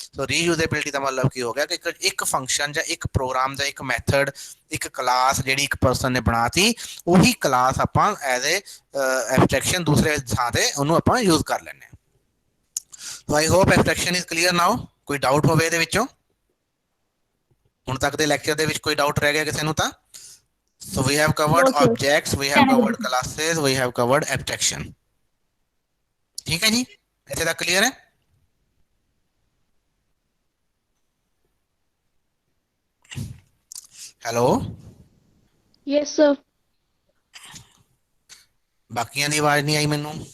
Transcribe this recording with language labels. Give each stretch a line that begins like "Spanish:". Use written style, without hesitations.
Punjabi: ਸੋ ਰੀਯੂਜ਼ੇਬਿਲਟੀ ਦਾ ਮਤਲਬ ਕੀ ਹੋ ਗਿਆ ਕਿ ਇੱਕ ਫੰਕਸ਼ਨ ਜਾਂ ਇੱਕ ਪ੍ਰੋਗਰਾਮ ਜਾਂ ਇੱਕ ਮੈਥਡ, ਇੱਕ ਕਲਾਸ ਜਿਹੜੀ ਇੱਕ ਪਰਸਨ ਨੇ ਬਣਾਤੀ, ਉਹੀ ਕਲਾਸ ਆਪਾਂ ਐਜ਼ ਏ ਐਬਸਟ੍ਰੈਕਸ਼ਨ ਦੂਸਰੇ ਥਾਂ ਤੇ ਉਹਨੂੰ ਆਪਾਂ ਯੂਜ਼ ਕਰ ਲੈਂਦੇ ਹਾਂ।
English: So I hope abstraction is clear now.
Punjabi: ਕੋਈ ਡਾਊਟ ਹੋਵੇ ਇਹਦੇ ਵਿੱਚੋਂ, ਹੁਣ ਤੱਕ ਦੇ ਲੈਕਚਰ ਦੇ ਵਿੱਚ ਕੋਈ ਡਾਊਟ ਰਹਿ ਗਿਆ ਕਿਸੇ ਨੂੰ ਤਾਂ?
English: So we have covered No, sir. objects, we have covered classes, we have covered abstraction।
Hindi: ठीक है जी, ऐसे तक क्लियर है?
English: Hello, Yes, sir.
Punjabi: बाकियां दी आवाज नहीं आई मैनू।